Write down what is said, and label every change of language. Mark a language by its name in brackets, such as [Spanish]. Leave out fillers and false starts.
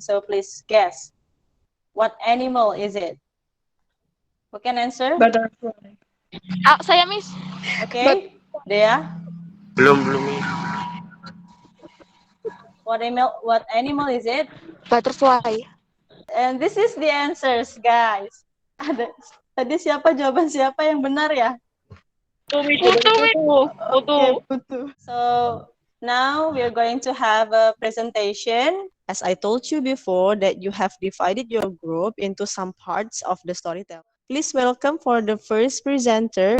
[English] So please guess. What animal is it? Who can answer? Butterfly. [Indonesian] Saya Miss. [English] Okay, Dea. [Indonesian] Belum. [English] What animal is it? Butterfly. And this is the answers, guys. [Indonesian] Tadi jawaban siapa yang benar ya? [English] Putu. Okay, Putu. So now we are going to have a presentation. As I told you before that you have divided your group into some parts of the storytelling. Please welcome for the first presenter.